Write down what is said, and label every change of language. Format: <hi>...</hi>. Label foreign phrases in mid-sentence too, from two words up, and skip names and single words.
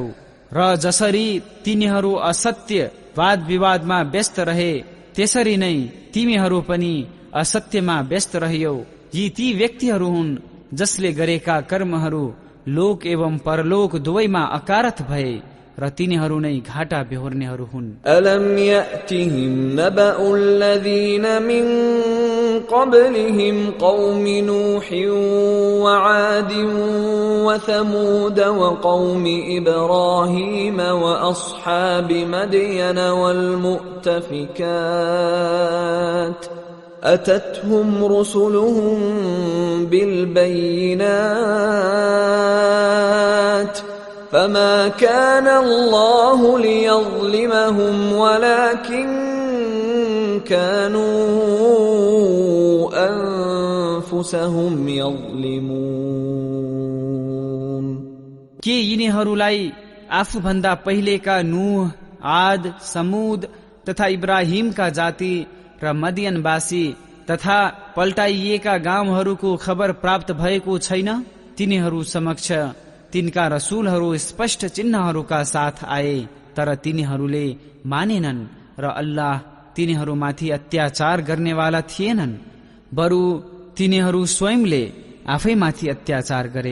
<ne>र जसरी तिनीहरू असत्य वाद विवादमा व्यस्त रहे त्यसरी नै तिमीहरू पनि असत्यमा व्यस्त रह्यौ। यी ती व्यक्तिहरू हुन् जसले गरेका कर्महरू लोक एवं परलोक दुवैमा अकारथ भए र तिनीहरू नै घाटा बेहोर्नेहरू हुन्।</ne> <ar>ألم يأتهم نبأ الذين من قبلهم قوم نوح وعاد وثمود وقوم إبراهيم وأصحاب مدين والمؤتفكات أتتهم رسلهم بالبينات فما كان الله ليظلمهم ولكن كانوا أنفسهم يظلمون</ar> <ne>के यिनीहरूलाई आफूभन्दा पहिलेका नूह आद समूद तथा इब्राहिमका जाति र मदियनवासी तथा पल्टाइएका गाउँहरूको खबर प्राप्त भएको छैन? तिनीहरू समक्ष तिनका रसूलहरू स्पष्ट चिन्हहरूका साथ आए तर तिनीहरूले मानेनन् र अल्लाह तिनीहरूमाथि अत्याचार गर्नेवाला थिएनन्, बरु तिनीहरू स्वयंले आफैमाथि अत्याचार गरे।</ne>